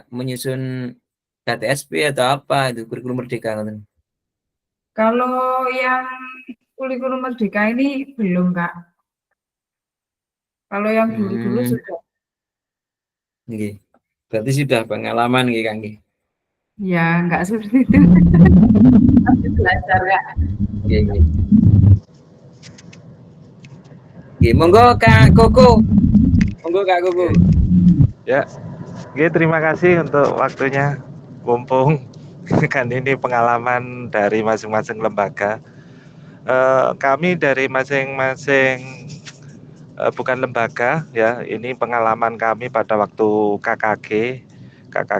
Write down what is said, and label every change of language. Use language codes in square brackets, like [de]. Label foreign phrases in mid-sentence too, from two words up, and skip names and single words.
[id] Menyusun KTSP atau apa itu kurikulum merdeka? Kalau yang kurikulum merdeka ini belum, Kak. Kalau yang dulu-dulu sudah. Nggih. Berarti sudah pengalaman nggih, Kak nggih. Ya, enggak seperti itu. Masih belajar, Kak. [jv] Nggih, nggih. Nggih, monggo Kak Koko. Monggo Kak Koko. [id] Ya, oke, terima kasih untuk waktunya. Mumpung kan ini pengalaman dari masing-masing lembaga. Kami dari masing-masing bukan lembaga ya, ini pengalaman kami pada waktu KKG